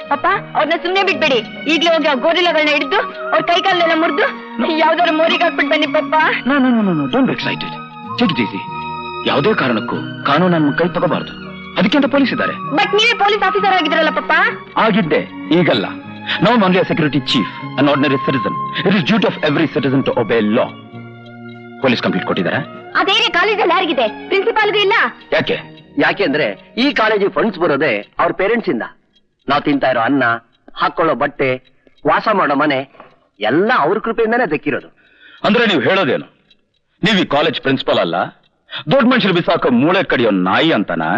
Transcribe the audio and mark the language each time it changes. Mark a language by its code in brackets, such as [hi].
[kn] ಪಪ್ಪ ಅವ್ರನ್ನ ಸುಮ್ನೆ ಬಿಟ್ಬೇಡಿ. ಈಗ್ಲೇ ಹೋಗಿ ಆ ಗೋರಿಲ್ಲಗಳನ್ನ ಹಿಡಿದು ಅವ್ರ ಕೈ ಕಾಲೆಲ್ಲ ಮುರಿದು ಯಾವ್ದಾದ್ರು ಮೋರಿಗೆ ಹಾಕ್ಬಿಟ್ಟು ಬನ್ನಿ ಪಪ್ಪ. [en] Don't be excited. Take it easy. [kn] ಯಾವುದೇ ಕಾರಣಕ್ಕೂ ಕಾನೂನನ್ನು ಕೈ ತಗೋಬಾರ್ದು. ಅದಕ್ಕೆ ಅಂತ ಪೊಲೀಸ್ ಇದ್ದಾರೆ. ಬಟ್ ನೀವೇ ಪೊಲೀಸ್ ಆಫೀಸರ್ ಆಗಿದ್ರಲ್ಲ ಪಪ್ಪ. ಆಗಿದ್ದೆ, ಈಗಲ್ಲ. [en] Now I'm only a security chief, an ordinary citizen. It is duty of every citizen to obey law. [kn] Police complete ಕೊಟ್ಟಿದ್ದಾರೆ. ಅದೇ ಕಾಲೇಜಲ್ಲಿ ಯಾರಿಗಿದೆ? ಪ್ರಿನ್ಸಿಪಾಲ್ಗೂ ಇಲ್ಲ. ಯಾಕೆ ಅಂದ್ರೆ ಈ ಕಾಲೇಜಿಗೆ ಫಂಡ್ಸ್ ಬರೋದೇ ಅವ್ರ ಪೇರೆಂಟ್ಸ್ ಇಂದ. ನಾವು ತಿಂತಾ ಇರೋ ಅನ್ನ, ಹಾಕೊಳ್ಳೋ ಬಟ್ಟೆ, ವಾಸ ಮಾಡೋ ಮನೆ ಎಲ್ಲ ಅವ್ರ ಕೃಪೆಯಿಂದಾನೇ ದಕ್ಕಿರೋದು. ಅಂದ್ರೆ ನೀವು ಹೇಳೋದೇನು? ನೀವು ಈ ಕಾಲೇಜ್ ಪ್ರಿನ್ಸಿಪಲ್ ಅಲ್ಲ, ದೊಡ್ಡ ಮನುಷ್ಯರು ಬಿಸಾಕೋ ಮೂಳೆ ಕಡಿಯೋ ನಾಯಿ ಅಂತಾನ?